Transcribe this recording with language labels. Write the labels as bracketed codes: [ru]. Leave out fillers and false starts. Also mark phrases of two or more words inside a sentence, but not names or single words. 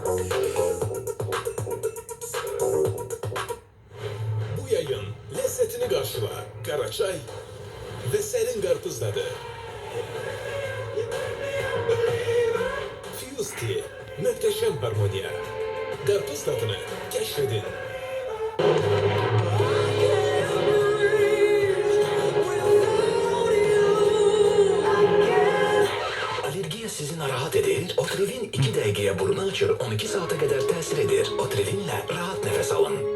[tr] Bu yayın lezzetini karşıla. Karaçay ve serin karpuz tadı. Fuse Tea, muhteşem harmoniya. Karpuz tadını keşfedin. [az] Alergiya sizi narahat edir. Otrivin 2 dəqiqəyə burnu açır, 12 [tr] saate kadar [az] təsir edir. Otrivinlə rahat [tr] nefes alın.